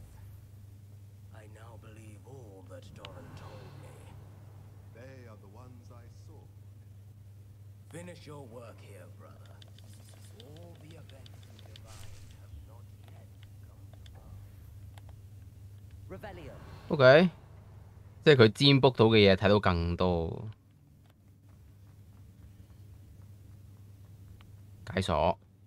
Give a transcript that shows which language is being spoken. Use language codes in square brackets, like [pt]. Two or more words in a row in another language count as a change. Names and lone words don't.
[en] I now believe all that Doran told me. They are the ones I saw. Finish your work here, brother. All the events we divined have not yet come to pass. Revelio. [yue] OK， 即係佢占卜到嘅嘢睇到更多。解鎖。